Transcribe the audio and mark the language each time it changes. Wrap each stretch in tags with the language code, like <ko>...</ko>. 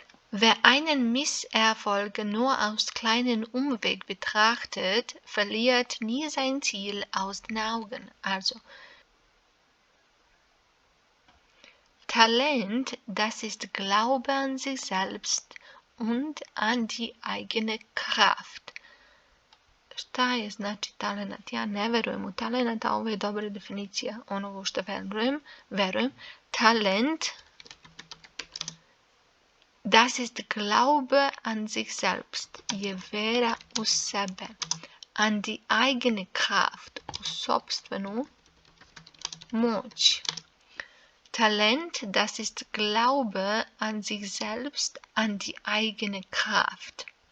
<de>Wer einen Misserfolg nur aus kleinen Umweg betrachtet, verliert nie sein Ziel aus den Augen. Also, Talent, das ist Glaube an sich selbst und an die eigene Kraft.</de> <sr>Šta je znači talenat? Ja ne verujem u talenat, a ovo je dobra definicija onoga u što verujem.</sr> <de>Talent, das ist Glaube an sich selbst,</de> <sr>je vera u sebe.</sr> <de>An die eigene Kraft,</de> <sr>u sopstvenu moć.</sr> <de>Talent, das ist Glaube an sich selbst, an die eigene Kraft.</de>